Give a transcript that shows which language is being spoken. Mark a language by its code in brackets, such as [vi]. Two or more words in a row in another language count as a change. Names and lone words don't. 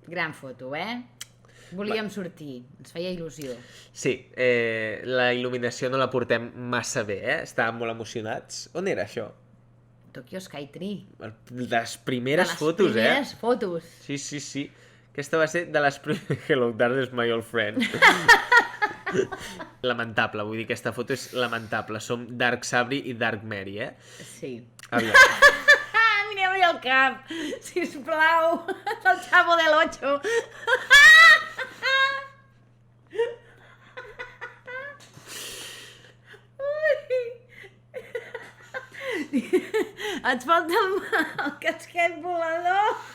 [ca] Gran foto, Volíem sortir, ens feia il·lusió. Sí, la il·luminació no la portem massa bé, Estàvem molt emocionats. On era això? Tokyo Skytree. Les primeres fotos, De les primeres fotos. Sí. Aquesta va ser de les primeres... [en] Hello, darkness, my old friend. [ca] Lamentable, vull dir, aquesta foto és lamentable. Som Dark Sabri i Dark Mary, Sí. Aviam. Mireu-li el cap, sisplau, el Chavo del 8. Et falta el casquet volador.